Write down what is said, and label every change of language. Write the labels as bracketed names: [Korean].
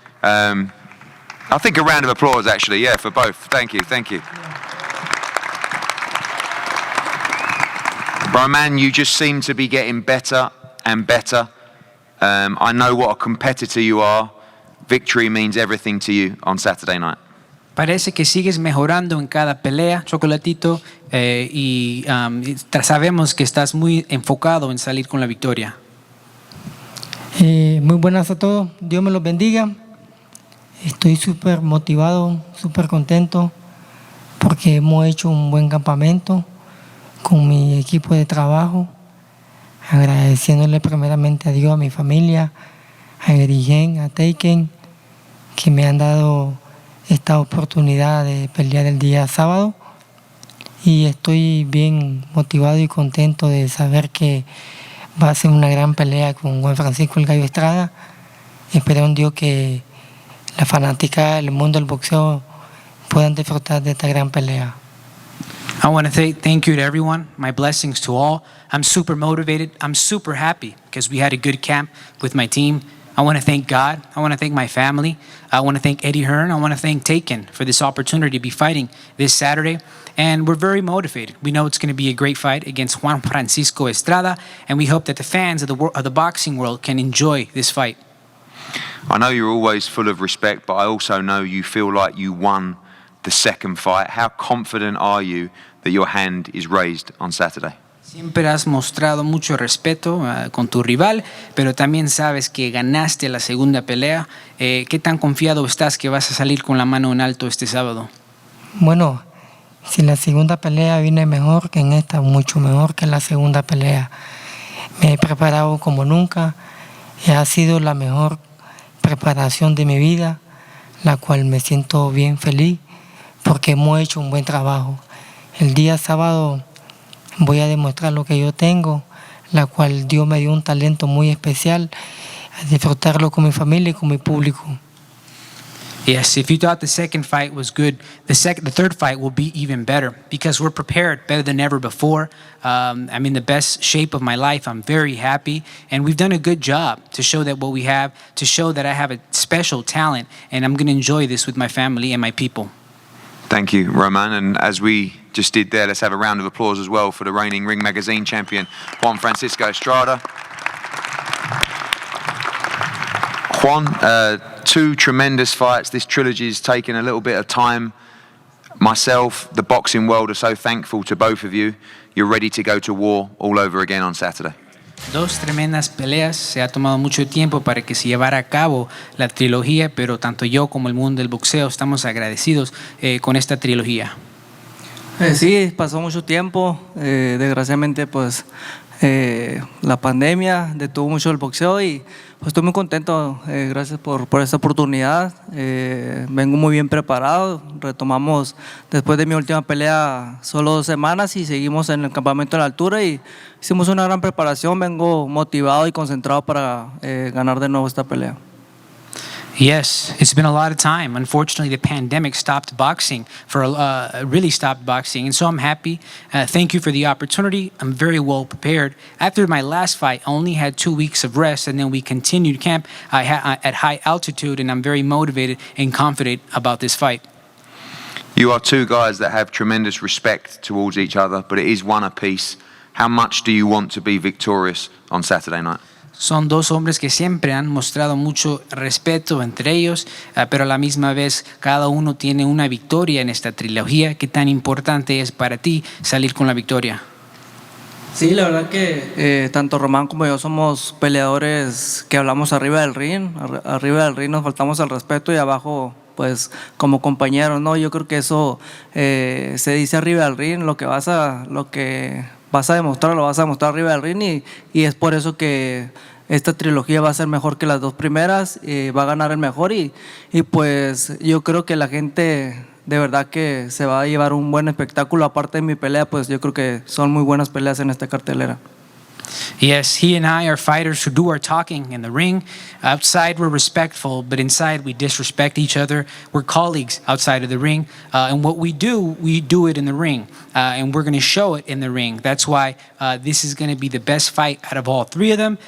[English] I think a round of applause actually, yeah, for both. Thank you. Roman, you just seem to be getting better and better. I know what a competitor you are. Victory means everything to you on Saturday night. [Spanish] Parece que sigues mejorando en cada pelea, Chocolatito, y sabemos que estás muy enfocado en salir con la victoria. Muy buenas a todos, Dios me los bendiga. Estoy súper motivado, súper contento porque hemos hecho un buen campamento con mi equipo de trabajo, agradeciéndole primeramente a Dios, a mi familia, a Erigen, a Taken, que me han dado esta oportunidad de pelear el día sábado. Y estoy bien motivado y contento de saber que va a ser una gran pelea con Juan Francisco el Gallo Estrada. Espero en Dios que la fanática del mundo del boxeo puedan disfrutar de esta gran pelea. [English] I want to say thank you to everyone. My blessings to all. I'm super motivated. I'm super happy because we had a good camp with my team. I want to thank God. I want to thank my family. I want to thank Eddie Hearn. I want to thank Taken for this opportunity to be fighting this Saturday. And we're very motivated. We know it's going to be a great fight against Juan Francisco Estrada, and we hope that the fans of the boxing world can enjoy this fight. I know you're always full of respect, but I also know you feel like you won the second fight. How confident are you that your hand is raised on Saturday? [Spanish] Siempre has mostrado mucho respeto con tu rival, pero también sabes que ganaste la segunda pelea. ¿Qué tan confiado estás que vas a salir con la mano en alto este sábado? Bueno, si la segunda pelea viene mejor que en esta, mucho mejor que la segunda pelea. Me he preparado como nunca. Ha sido la mejor preparación de mi vida, la cual me siento bien feliz porque hemos hecho un buen trabajo. El día sábado voy a demostrar lo que yo tengo, la cual Dios me dio un talento muy especial, a disfrutarlo con mi familia y con mi público. [English] Yes, if you thought the second fight was good, the third fight will be even better because we're prepared better than ever before. I'm in the best shape of my life. I'm very happy, and we've done a good job to show that what we have, to show that I have a special talent, and I'm going to enjoy this with my family and my people. Thank you, Roman. And as we just did there, let's have a round of applause as well for the reigning Ring Magazine champion, Juan Francisco Estrada. Juan, two tremendous fights. This trilogy has taken a little bit of time. Myself, the boxing world are so thankful to both of you. You're ready to go to war all over again on Saturday. [Spanish] Dos tremendas peleas, se ha tomado mucho tiempo para que se llevara a cabo la trilogía, pero tanto yo como el mundo del boxeo estamos agradecidos con esta trilogía. Sí, pasó mucho tiempo, desgraciadamente pues la pandemia detuvo mucho el boxeo y pues estoy muy contento, gracias por esta oportunidad. Vengo muy bien preparado, retomamos después de mi última pelea solo 2 semanas y seguimos en el campamento de la altura y hicimos una gran preparación. Vengo motivado y concentrado para ganar de nuevo esta pelea. [English] Yes, it's been a lot of time. Unfortunately, the pandemic stopped boxing really stopped boxing, and so I'm happy. Thank you for the opportunity. I'm very well prepared. After my last fight, I only had 2 weeks of rest, and then we continued camp at high altitude, and I'm very motivated and confident about this fight. You are two guys that have tremendous respect towards each other, but it is one apiece. How much do you want to be victorious on Saturday night? [Spanish] Son dos hombres que siempre han mostrado mucho respeto entre ellos, pero a la misma vez cada uno tiene una victoria en esta trilogía. ¿Qué tan importante es para ti salir con la victoria? Sí, la verdad que tanto Román como yo somos peleadores que hablamos arriba del ring. Arriba del ring nos faltamos al respeto y abajo pues como compañeros, ¿no? Yo creo que eso se dice arriba del ring, lo que vas a demostrar, lo vas a demostrar arriba del ring y es por eso que esta trilogía va a ser mejor que las 2 primeras, va a ganar el mejor y pues yo creo que la gente de verdad que se va a llevar un buen espectáculo. Aparte de mi pelea, pues yo creo que son muy buenas peleas en esta cartelera. [English] Yes, he and I are fighters who do our talking in the ring. Outside, we're respectful, but inside, we disrespect each other. We're colleagues outside of the ring. And what we do it in the ring. And we're going to show it in the ring. That's why this is going to be the best fight out of all 3 of them.